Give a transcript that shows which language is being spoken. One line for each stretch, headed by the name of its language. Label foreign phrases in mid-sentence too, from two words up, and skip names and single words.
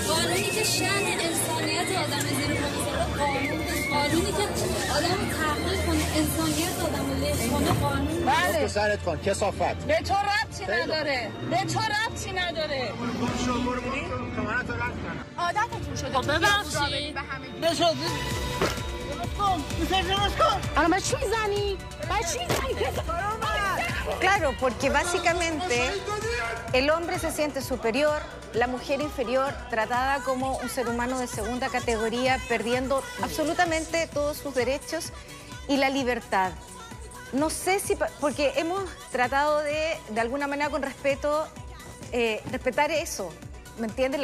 Persian: قانونی که شأن انسانیت آدم زیر پا میذاره قانون قانونی که آدمو تحقیر کنه انسانیت آدمو لغو کنه قانون بله سرت کن کثافت. به تو ربطی نداره به تو ربطی نداره عادتتون شده ببخشید به همه الان باید چی میزنی؟ باید چی میزنی؟
Spanish: Claro, porque básicamente el hombre se siente superior, la mujer inferior, tratada como un ser humano de segunda categoría, perdiendo absolutamente todos sus derechos y la libertad. No sé si, porque hemos tratado de alguna manera con respeto, respetar eso, ¿me entiendes?